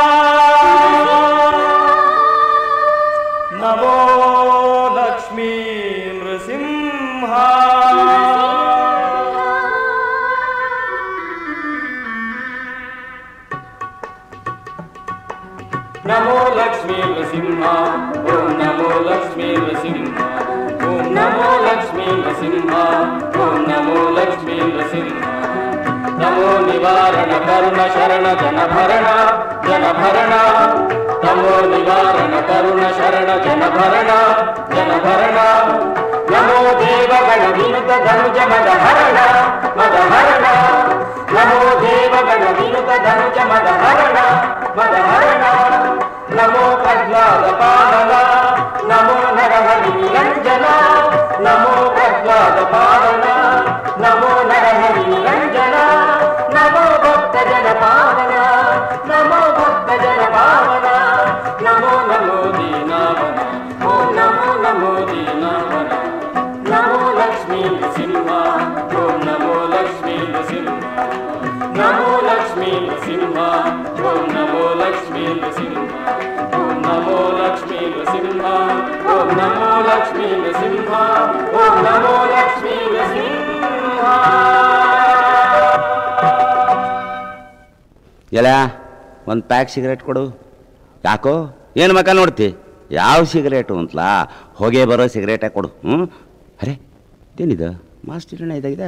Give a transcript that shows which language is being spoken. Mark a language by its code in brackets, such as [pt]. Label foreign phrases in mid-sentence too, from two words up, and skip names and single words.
[sa] ನಮೋ ಲಕ್ಷ್ಮೀ ನೃಸಿಂಹ ನಮೋ ಲಕ್ಷ್ಮೀ ನೃಸಿಂಹ ಓಂ ನಮೋ ಲಕ್ಷ್ಮೀ ನೃಸಿಂಹ ಓಂ ನಮೋ ಲಕ್ಷ್ಮೀ ನೃಸಿಂಹ ಓಂ ನಮೋ ಲಕ್ಷ್ಮೀ ನೃಸಿಂಹ ನಮೋ ನಿವಾರಣ ಕರುಣ ಶರಣ ಜನಭರಣ ಜನಭರಣ ನಮೋ ನಿವಾರಣ ಕರುಣ ಶರಣ ಜನಭರಣ ಜನಭರಣ ನಮೋ ದೇವಗಣ ವಿನುತ ಧನುಜ ಮದಹರಣ ಮದಹರಣ ನಮೋ ದೇವಗಣ ವಿನುತ ಧನುಜ ಮದಹರಣ ಮದಹರಣ ನಮೋ ಪ್ರಹ್ಲಾದ ಪಾಲನ ನಮೋ ನರಹರಿ ನಿರಂಜನ ನಮೋ ಪ್ರಹ್ಲಾದ ಪಾಲನ ನಮೋ ನರಹರಿ ನಿರಂಜನ ನಮೋ ಭಕ್ತ ಜನ ಪಾವನ ನಮೋ ಭಕ್ತ ಜನ ಪಾವನ ನಮೋ ನಮೋ ದೀನಾವನ ಓಂ ನಮೋ ನಮೋ ದೀನಾವನ ನಮೋ ಲಕ್ಷ್ಮೀ ನೃಸಿಂಹ ಓಂ ನಮೋ ಲಕ್ಷ್ಮೀ ನೃಸಿಂಹ ನಮೋ ಲಕ್ಷ್ಮೀ ನೃಸಿಂಹ ಓಂ ನಮೋ ಲಕ್ಷ್ಮೀ ನೃಸಿಂಹ ಓಂ ನಮೋ ಲಕ್ಷ್ಮೀ ನೃಸಿಂಹ ಓಂ ನಮೋ ಲಕ್ಷ್ಮೀ ನೃಸಿಂಹ ಓಂ ನಮೋ ಲಕ್ಷ್ಮೀ ನೃಸಿಂಹ. [kn] ಎಲ್ಲ ಒಂದು ಪ್ಯಾಕ್ ಸಿಗರೇಟ್ ಕೊಡು. ಯಾಕೋ ಏನು ಮಕ್ಕ ನೋಡ್ತಿ? ಯಾವ ಸಿಗರೇಟು ಅಂತಲಾ? ಹೊಗೆ ಬರೋ ಸಿಗರೇಟೇ ಕೊಡು. ಅರೆ ಏನಿದು ಮಾಸ್ಟರ್ ಹಿರಣ್ಣ ಇದಾಗಿದೆ?